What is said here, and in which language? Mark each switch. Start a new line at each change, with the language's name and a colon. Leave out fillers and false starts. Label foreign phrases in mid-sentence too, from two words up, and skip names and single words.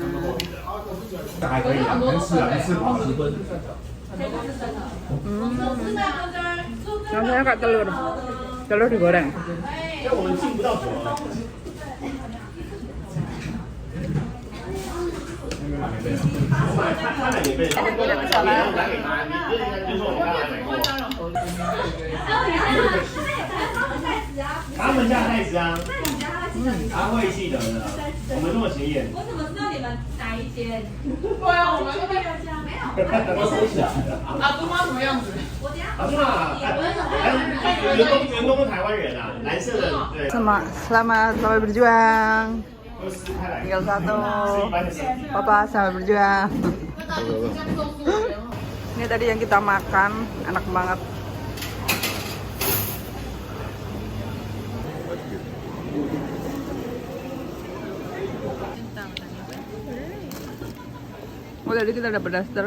Indonesian: Rasanya kayak telur digoreng. Tidak salah.
Chinese: 他会记得的，我们这么显眼。我怎么知道你们哪一间？对啊，我们这边没有。我收起来了。阿杜妈什么样子？阿杜妈，员工台湾人啊，蓝色的，对。
Indonesian: Selamat berjuang. Tinggal satu. Papa selamat berjuang. Ini tadi yang kita makan, enak banget. Oh, tadi kita dapat daster.